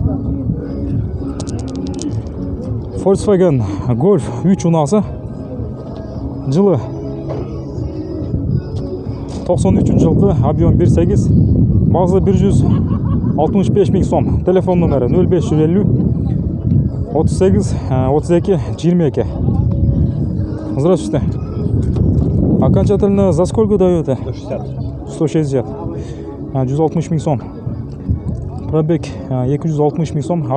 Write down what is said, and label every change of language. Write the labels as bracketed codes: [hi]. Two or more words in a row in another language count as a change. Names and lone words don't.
[ky] Volkswagen Golf 3 унаасы. Жылы 93 жылкы, объем 1.8, базы 165 000 сом. Телефон номери 0550 38 32 22. [ru] Здравствуйте. Окончательно за сколько даете? 160. 160 000 сом. Пробег 260 000 сом.